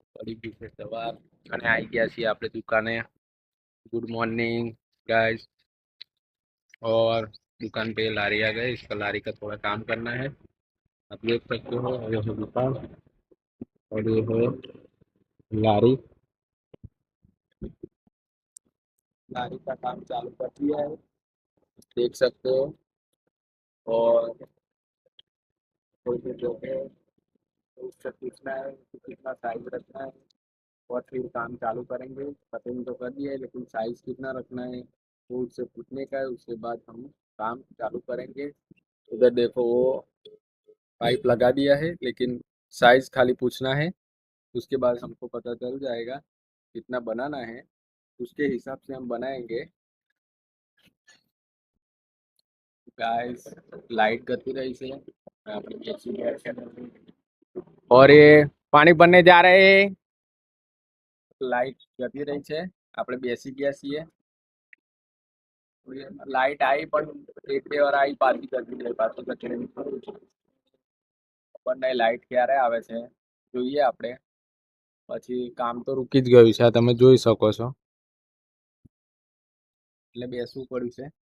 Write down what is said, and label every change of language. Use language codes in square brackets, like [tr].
[gu] પડી ગઈ છે સવાર અને આવી ગયા છીએ આપણે दुकाने। [en] Good morning guys. [hi] और दुकान पे लारी आ गए, इसका लारी का थोड़ा काम करना है। आप देख सकते हो ये है दुकान और ये है लारी। लारी का काम चालू कर दिया है, देख सकते हो। और जो है उससे पूछना है कि कितना साइज रखना है और फिर काम चालू करेंगे। कटिंग तो कर दिया है लेकिन साइज कितना रखना है वो उससे पूछने का है, उसके बाद हम काम चालू करेंगे। उधर देखो वो पाइप लगा दिया है लेकिन साइज खाली पूछना है, उसके बाद हमको पता चल जाएगा कितना बनाना है, उसके हिसाब से हम बनाएंगे। गाइस लाइट गती रही से और ये पानी भरने जा रहे हैं। लाइट जती रही है, [gu] આપણે બેસી ગયા છીએ। લાઇટ આવી પણ એક બે વાર આવી પાછી જતી રહી, પાછી જતી રહી। ખબર નહીં લાઇટ ક્યારે આવે છે, જોઈએ આપણે। પછી કામ તો રૂકી જ ગયું છે, તમે જોઈ શકો છો, એટલે બેસવું પડ્યું છે।